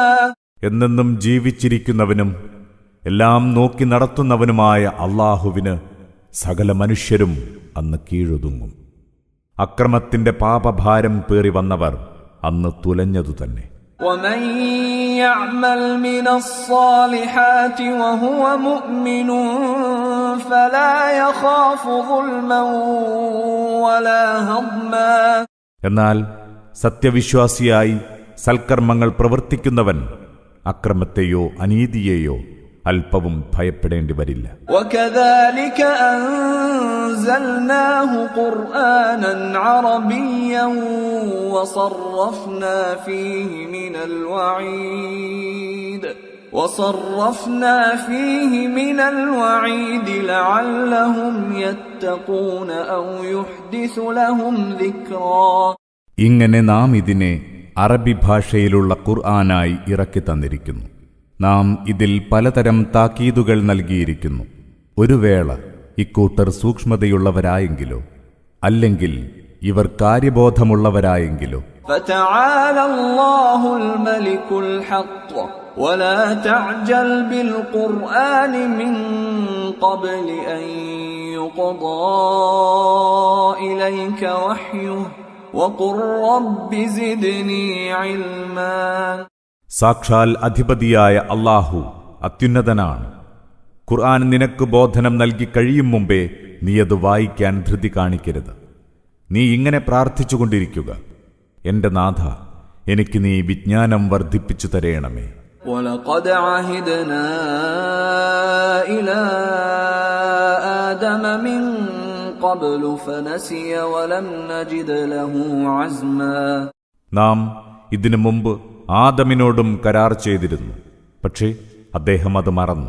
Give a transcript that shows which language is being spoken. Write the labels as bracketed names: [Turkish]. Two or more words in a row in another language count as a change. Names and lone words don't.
[Malayalam] എന്നെന്നും ജീവിച്ചിരിക്കുന്നവനും എല്ലാം നോക്കി നടത്തുന്നവനുമായ അല്ലാഹുവിന് സകല മനുഷ്യരും അന്ന് കീഴൊതുങ്ങും. അക്രമത്തിന്റെ പാപഭാരം പേറി വന്നവർ അന്ന് തുലഞ്ഞതു തന്നെ. [Arabic] ومن يعمل من الصالحات وهو مؤمن فلا يخاف ظلما ولا هضما. [Malayalam] എന്നാൽ സത്യവിശ്വാസിയായി സൽക്കർമ്മങ്ങൾ പ്രവർത്തിക്കുന്നവൻ അക്രമത്തെയോ അനീതിയെയോ അല്പവും ഭയപ്പെടേണ്ടി വരില്ല. [Arabic] وكذلك أنزلناه قرآنا عربيا وصرفنا فيه من الوعيد لعلهم يتقون أو يحدث لهم ذكرا. [Malayalam] ഇങ്ങനെ നാം ഇതിനെ അറബി ഭാഷയിലുള്ള ഖുർആനായി ഇറക്കി തന്നിരിക്കുന്നു. നാം ഇതിൽ പലതരം താക്കീതുകൾ നൽകിയിരിക്കുന്നു. ഒരു വേള ഇക്കൂട്ടർ സൂക്ഷ്മതയുള്ളവരായെങ്കിലോ അല്ലെങ്കിൽ ഇവർ കാര്യബോധമുള്ളവരായെങ്കിലോ [Arabic] فتعالى الله الملك الحق ولا تعجل بالقرآن من قبل أن يقضى إليك وحيه وقل رب زدني علما. [Malayalam] സാക്ഷാൽ അധിപതിയായ അല്ലാഹു അത്യുന്നതനാണ്. ഖുർആൻ നിനക്ക് ബോധനം നൽകി കഴിയും മുമ്പേ നീ അത് വായിക്കാൻ ധൃതി കാണിക്കരുത്. നീ ഇങ്ങനെ പ്രാർത്ഥിച്ചുകൊണ്ടിരിക്കുക: എന്റെ നാഥ, എനിക്ക് നീ വിജ്ഞാനം വർദ്ധിപ്പിച്ചു തരേണമേ. [Arabic] وَلَقَدْ عَهِدْنَا إِلَى آدَمَ مِنْ قَبْلُ فَنَسِيَ وَلَمْ نَجِدْ لَهُ عَزْمًا. [Malayalam] നാം ഇതിനു മുമ്പ് ആദമിനോടും കരാർ ചെയ്തിരുന്നു, പക്ഷേ അദ്ദേഹം അത് മറന്നു.